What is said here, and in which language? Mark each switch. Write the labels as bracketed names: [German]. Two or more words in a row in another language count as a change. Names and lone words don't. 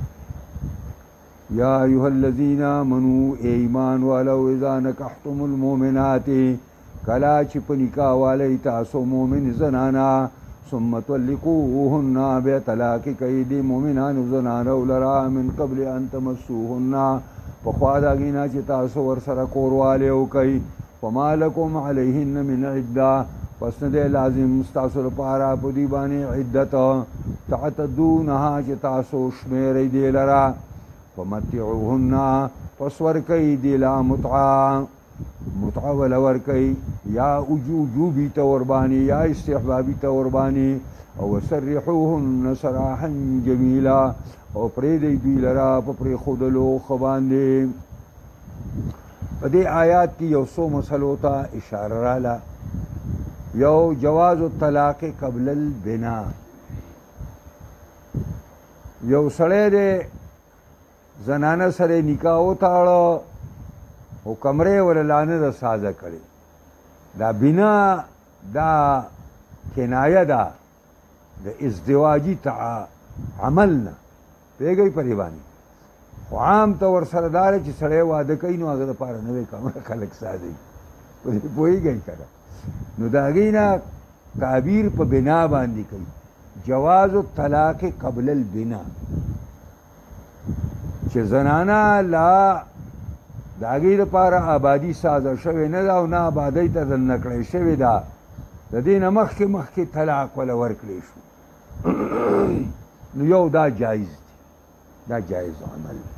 [Arabic] یا ایها الذین آمنوا [Pashto] ای ایمان والو [Arabic] اذا نکحتم المؤمنات [Pashto] کلا چې په نکاح والی تاسو مؤمن زنانا [Arabic] ثم طلقوهن [Pashto] بیا طلاق کوي د مؤمنانو زنانو لرا [Arabic] من قبل ان تمسوهن [Pashto] پخوا د هغې نه چې تاسو ورسره کوروالی وکئ [Arabic] فما لکم علیهن من عده [Pashto] پس نه دی لازم ستاسو لپاره په دوی باندې عدت تعتدونها چې تاسو شمیرئ دې لره فمتعوهن پس ورکئ دې لا متعه ول ورکئ یا وجوبي ته ورباندې یا استحبابي ته ورباندې او [Arabic] وسرحوهن سراحا جمیلا [Pashto] او پرېږدئ دوی لره په پرېښودلو ښه باندې. په دې آیات کې یو څو مسلو ته اشاره راله. [Arabic] یو جواز الطلاق قبل البنا. [Pashto] یو سړی دی زنانه سره نکاح وتاړه او کمرې ورله لا نه ده سازه کړې. دا بنا دا کنایه ده د ازدواجي عمل نه پوهېږئ په دې باندې. خو عام ته ورسره دا دی چې سړی واده کوي نو هغه دپاره نوې کمره خلک سازوي په دې پوهېږئ که نه. نو د هغې نه تعبیر په بنا باندې کوي. [Arabic] جواز الطلاق قبل البنا [Pashto] چې زنانه لا د هغې دپاره آبادي سازه شوې نه ده او نه آبادۍ ته دننه کړی شوې ده د دې نه مخکې طلاق وله ورکړی شو نو یو دا جایز دی دا جایز عمل.